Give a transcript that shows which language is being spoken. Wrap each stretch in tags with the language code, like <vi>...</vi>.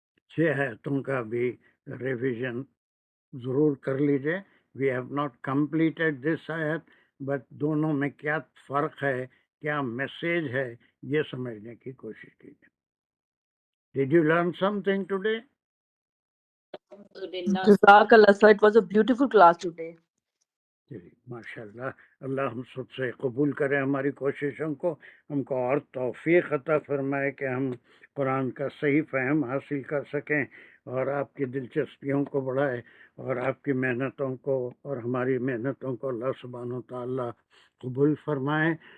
<ur>6 آیتوں کا بھی ریویژن ضرور کر لیجئے۔</ur> <en>we have not completed this آیت، but</en> <ur>دونوں میں کیا فرق ہے، کیا میسیج ہے، یہ سمجھنے کی کوشش کیجئے۔</ur> <en>Did you learn something today?</en> <ar>Alhamdulillah.</ar> <en>Jazakallah, sir. It was a beautiful class today.</en> <ur>جی ماشاء اللہ، اللہ ہم سب سے قبول کرے ہماری کوششوں کو، ہم کو اور توفیق عطا فرمائے کہ ہم قرآن کا صحیح فہم حاصل کر سکیں، اور آپ کی دلچسپیوں کو بڑھائے، اور آپ کی محنتوں کو اور ہماری محنتوں کو اللہ سبحانہ وتعالی قبول فرمائے۔</ur>